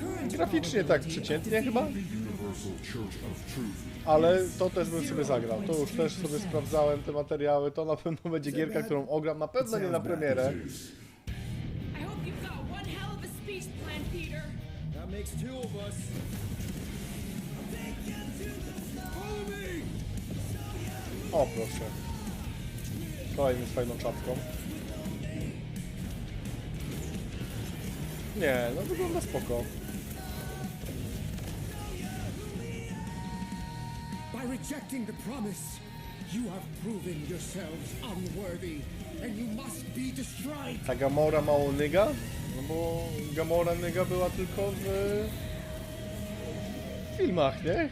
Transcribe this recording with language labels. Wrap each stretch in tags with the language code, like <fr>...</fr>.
<pl>Graficznie tak przeciętnie chyba. Ale to też bym sobie zagrał. To już też sobie sprawdzałem te materiały. To na pewno będzie gierka, którą ogram. Na pewno nie na premierę.</pl> <en>I hope you've got one hell of a speech plan, Peter. That makes two of us. Follow me!</en> <pl>O, proszę. Kolejny z fajną czapką. Nie, no wygląda spoko.</pl> <en>By rejecting the promise, you have proven yourselves unworthy, and you must be destroyed.</en> <pl>Ta Gamora mało nyga? No bo Gamora nyga była tylko w filmach, nie?</pl>